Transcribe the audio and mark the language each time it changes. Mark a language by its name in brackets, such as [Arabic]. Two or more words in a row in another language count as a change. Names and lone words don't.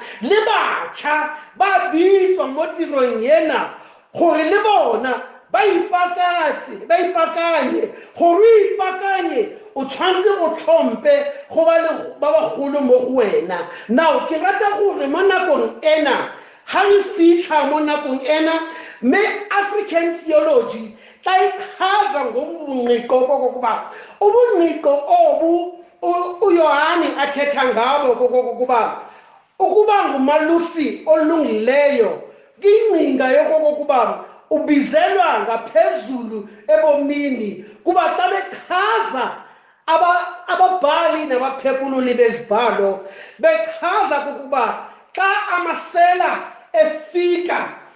[Tswana] Le batšha ba bitswa mo tirong ena gore le bona ba ipakanye gore o ipakanye o tshwanetse o tlhompe go ba bagolo mo go wena. Now ke rata gore mo nakong ena ha re fitlha mo nakong ena [Xhosa] me [English] African theology [Xhosa] tayichaza ngobungqiko kokuba ubungqiko obu uYohane athetha ngabo kokuba ukuba ngumalusi olungileyo ingcinga yokokuba ubizelwa ngaphezulu ebomini kuba xa bechaza ababhali nabaphekululi bezibhalo bechaza kokuba xa amasela efika